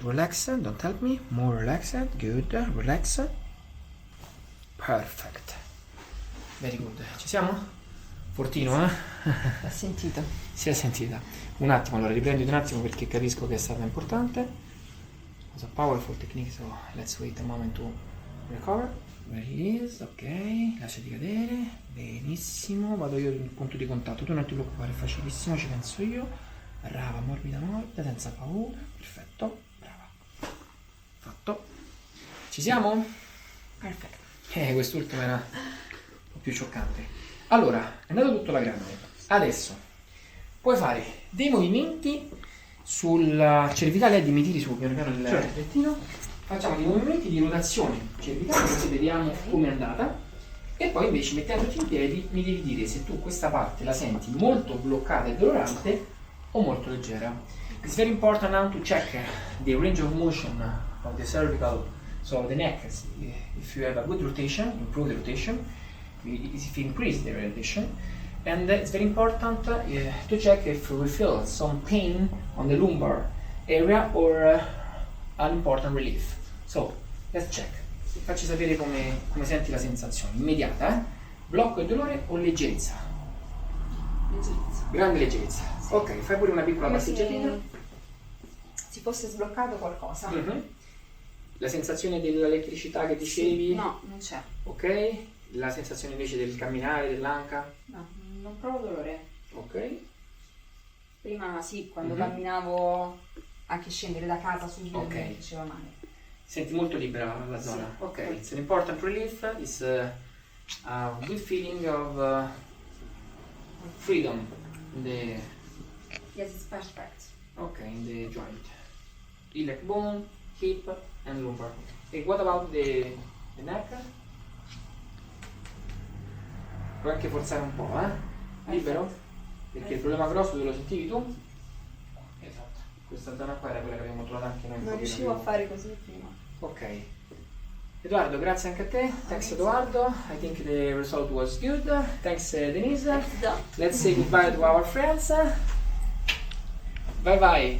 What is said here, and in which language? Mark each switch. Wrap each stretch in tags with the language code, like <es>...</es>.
<en>Relax, don't help me. More relaxed. Good. Relax. Perfect. Very good.</en> <it>Ci siamo? Fortino, eh? L'ho sentito. Si è sentita. Un attimo, allora riprenditi un attimo perché capisco che è stata importante.</it> <en>It's a powerful technique, so let's wait a moment to recover. Where it is,</en> <it>ok, lasciati cadere, benissimo, vado io sul punto di contatto, tu non ti preoccupare, è facilissimo, ci penso io, brava, morbida, morbida, senza paura, perfetto, brava, fatto, ci siamo? Perfetto. Quest'ultimo era un po' più scioccante. Allora, è andato tutto alla grande, adesso puoi fare dei movimenti sulla cervicale, di mi tiri su piano piano il lettino. Facciamo dei movimenti di rotazione cervicale così vediamo come è andata e poi invece mettendoti in piedi mi devi dire se tu questa parte la senti molto bloccata e dolorante o molto leggera.</it> <en>It's very important now to check the range of motion of the cervical, so the neck. If you have a good rotation, improve the rotation, if you increase the rotation, and it's very important to check if we feel some pain on the lumbar area or an important relief. So, let's check.</en> <it>Facci sapere come senti la sensazione. Immediata, eh? Blocco e dolore o leggerezza? Leggerezza. Grande leggerezza. Sì. Ok, fai pure una piccola Come passeggiatina. si fosse sbloccato qualcosa. Mhm. La sensazione dell'elettricità che dicevi? Sì, no, non c'è. Ok. La sensazione invece del camminare, dell'anca? No, non provo dolore. Ok. Prima sì, quando Mhm. camminavo anche scendere da casa subito Ok. mi faceva male. Senti molto libera la zona. Sì.</it> <en>Ok, it's an important relief. It's a good feeling of freedom in the Yes, it's perfect. in the joint. Iliac bone, hip and lumbar. And what about the neck?</en> <it>Puoi anche forzare un po', eh? Libero? Perché il problema grosso te lo sentivi tu? Esatto. Questa zona qua era quella che abbiamo trovato anche noi un Non pochino riuscivo a più. fare così prima. Ok. Edoardo, grazie anche a te.</it> <en>Thanks Edoardo. I think the result was good. Thanks Denise. Let's say goodbye to our friends. Bye bye.</en>